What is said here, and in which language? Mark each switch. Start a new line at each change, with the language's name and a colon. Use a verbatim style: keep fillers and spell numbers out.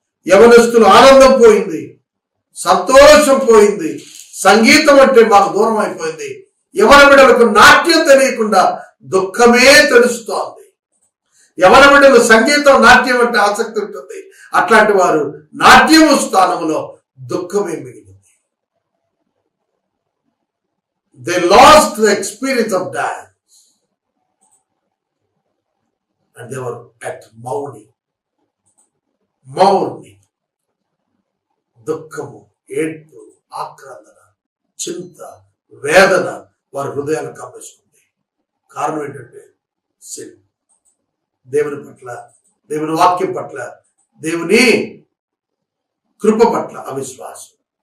Telugu: యవనస్తులు ఆనందం పోయింది, సంతోషం పోయింది, సంగీతం అంటే మాకు దూరం అయిపోయింది. యవన బిడ్డలకు నాట్యం తెలియకుండా దుఃఖమే తెలుస్తోంది. యవన బిడ్డలు సంగీతం నాట్యం అంటే ఆసక్తి ఉంటుంది. అట్లాంటి వారు నాట్యం స్థానంలో దుఃఖమే మిగిలింది.
English: They lost the experience of dance and they were at mourning.
Telugu: మౌర్ని దుఃఖము, ఏడ్పు, ఆక్రందన, చింత, వేదన వారి హృదయాలు కప్పేసుకుంది. కారణం ఏంటంటే సిన్. దేవుని పట్ల, దేవుని వాక్యం పట్ల, దేవుని కృప పట్ల అవిశ్వాసం.